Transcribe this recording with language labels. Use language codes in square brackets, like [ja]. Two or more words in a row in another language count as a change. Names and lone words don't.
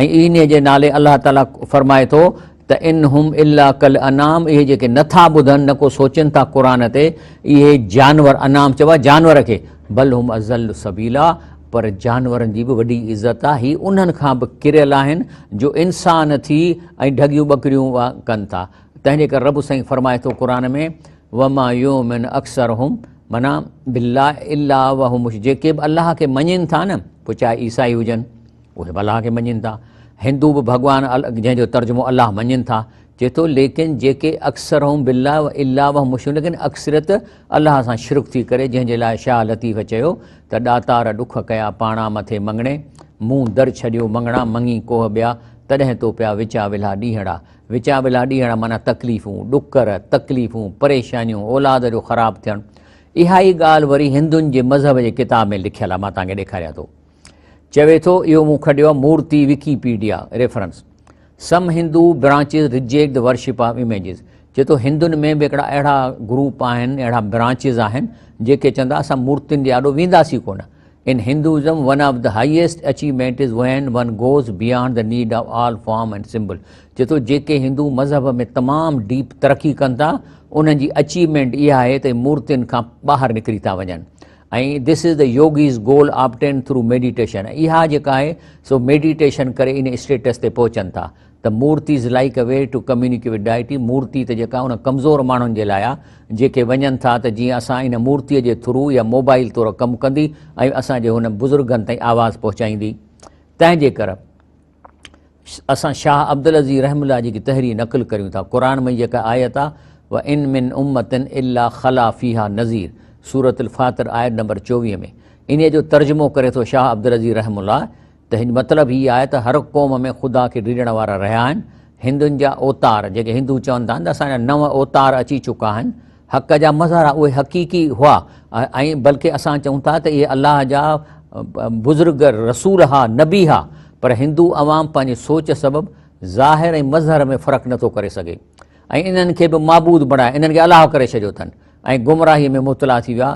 [sd] ऐं इन जे नाले अलाह ताला फरमाए थो त [ar] إن هم إلا كالأنعام, [sd] इहे जेके नथा ॿुधनि, न को सोचनि था क़ुरान ते, इहे जानवर, अनाम चइबो आहे जानवर खे, [ar] بل هم أضل سبيلا, [sd] पर जानवरनि जी बि वॾी इज़त आहे। ही उन्हनि खां बि किरियल आहिनि जो इंसान थी ऐं ढगियूं ॿकरियूं कनि था। तंहिंजे करे रब साईं फरमाए थो क़ुरान में [ar] وما يؤمن أكثرهم بالله إلا وهم, [sd] जेके बि अलाह खे मञनि था न, पोइ चाहे ईसाई हुजनि उहे बि अलाह खे मञनि था, हिंदू बि भॻवानु जंहिंजो तर्जुमो अलाह मञनि था। चए थो लेकिन जेके [ar] أكثرهم بالله إلا وهم مشركون, [sd] लेकिन अक्सरियत अलाह सां शिरक थी करे, जंहिंजे लाइ शाह लतीफ़ चयो त ॾातार ॾुख कया पाणा मथे मंगणे, मूं दर छॾियो मंगणा मंगी कोह ॿिया, तॾहिं तो पिया विचा विला ॾींहड़ा। विचा विला ॾींहड़ा माना तकलीफ़ूं, ॾुकर, तकलीफ़ूं, परेशानियूं, औलाद जो ख़राबु थियणु। इहा ई ॻाल्हि वरी हिंदुनि जे मज़हब जे किताब में लिखियलु आहे। मां तव्हांखे ॾेखारियां थो। चवे थो इहो मूं खणियो आहे मूर्ति विकीपीडिया रेफरेंस। [en] Some Hindu branches reject the worship of images. [sd] चए थो हिंदुनि में बि हिकिड़ा अहिड़ा ग्रुप आहिनि, अहिड़ा ब्रांचिस आहिनि जेके चवंदा असां मूर्तियुनि जे आॾो वेंदासीं कोन। [en] In Hinduism one of the highest achievement is when one goes beyond the need of all form and symbol. [sd] चए थो जेके हिंदू मज़हब में तमामु डीप तरक़ी कनि था, उन्हनि जी अचीवमेंट इहा आहे त मूर्तियुनि खां ॿाहिरि निकिरी था वञनि ऐं [en] this is the yogis goal obtain through meditation. [sd] इहा जेका आहे सो मेडिटेशन करे इन स्टेटस ते पहुचनि था। [en] त murtis like a way to communicate with deity। [sd] मूर्ति त जेका उन कमज़ोर माण्हुनि जे लाइ आहे जेके वञनि था त जीअं असां इन मूर्तीअ जे थ्रू या मोबाइल तौरु कमु कंदी ऐं असांजे हुन बुज़ुर्गनि ताईं आवाज़ु पहुचाईंदी। तंहिंजे करे असां शाह अब्दुल अज़ीज़ रहमुल्लाह जी तहरीर नक़ुल करियूं था। क़ुर में जेका आयत आहे [ar] وإن من أمة إلا خلا فيها نذير, [sd] सूरत अल फातिर आयत नंबर 24 में। इन जो तर्जुमो करे थो शाह अब्दुल अज़ीज़ रहमुल्लाह त हिन मतिलबु हीअ आहे त हर क़ौम में ख़ुदा खे ॾिजण वारा रहिया आहिनि। हिंदुनि जा ओतार जेके हिंदू चवनि था त असांजा 9 ओतार अची चुका आहिनि। हक़ जा मज़हर उहे हक़ीक़ी हुआ ऐं बल्कि असां चऊं था त इहे अलाह जा बुज़ुर्ग रसूल हा, नबी हा, पर हिंदू अवाम पंहिंजी सोच सबबु ज़ाहिर ऐं मज़हर में फ़र्क़ु नथो करे सघे ऐं इन्हनि खे बि माबूद बणाए, इन्हनि खे अलाह करे छॾियो अथनि ऐं गुमराही में मुबतला थी विया।